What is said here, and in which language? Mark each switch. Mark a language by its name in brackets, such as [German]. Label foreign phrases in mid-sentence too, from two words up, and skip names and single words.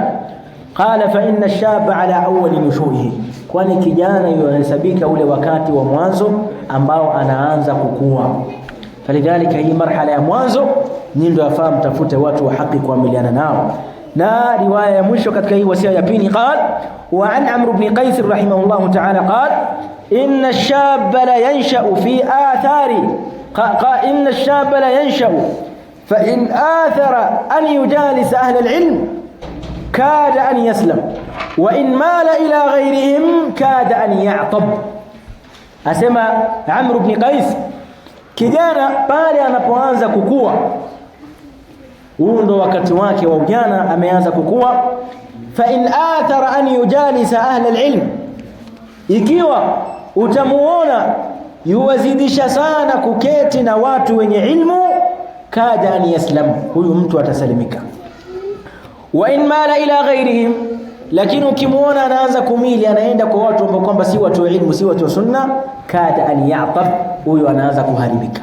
[Arabic] قال فإن الشاب على أول نشوئه, [Swahili] kwani kijana yuhesabika ule wakati wa mwanzo ambao anaanza kukua. Falidhalika hii marhala ya mwanzo ndio yafaa mtafute watu wa haki kuamiliana nao. Na riwaya ya mwisho katika hii wasia ya pili, [Arabic] قال وعن عمرو بن قيس رحمه الله تعالى قال إن الشاب لا ينشأ في أثر إن الشاب لا ينشأ فإن آثر أن يجالس أهل العلم كاد أن يسلم وإن مال إلى غيرهم كاد أن يعطب. [Swahili] Asema Amr ibn Qais, kijana pale anapoanza kukua, huu ndo wakati wake wa ujana, ameanza kukua. [Arabic] فإن آثر أن يجالس أهل العلم, [Swahili] ikiwa utamuona yuwazidisha sana kuketi na watu wenye ilmu, [Arabic] كاد أن يسلم, [Swahili] huyu mtu atasalimika. [Arabic] وإن مال إلى غيرهم, [Swahili] lakini ukimuona anaanza kumili, anaenda kwa watu ambao kwamba si watu wa ilmu, si watu wa sunna, [Arabic] كاد أن يعطب, [Swahili] huyu anaanza kuharibika.